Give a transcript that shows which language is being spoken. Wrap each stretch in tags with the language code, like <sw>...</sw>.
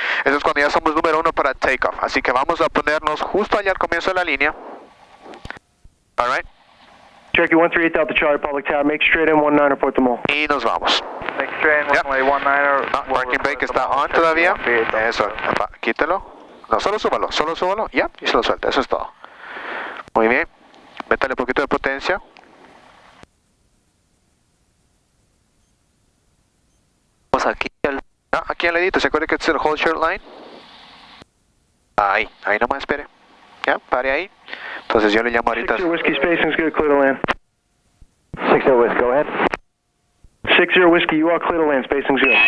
<es>Eso es cuando ya somos número 1 para</es> <en>takeoff.</en> <es>Así que vamos a ponernos justo allá al comienzo de la línea.</es> <en>Alright. Cherokee 138 Delta Charlie, public tower, make straight in 19, report them all.</en> <es>Y nos vamos.</es> <en>Make straight in, runway 19.</en> <es>No,</es> <en>parking brake</en> <es>está on todavía. Eso, quítelo. No, solo súbalo, ya, y se lo suelta, eso es todo. Muy bien, métale un poquito de potencia. Tenemos aquí aquí al ladito, ¿se acuerda que es el</es> <en>hold short line?</en> <es>Ahí nomás, espere. Ya, pare ahí. Entonces yo le llamo ahorita.</es> <en>60 Whiskey spacing's good, clear to land. 60 Whiskey, go ahead. 60 Whiskey, you are clear to land, spacing's good.</en>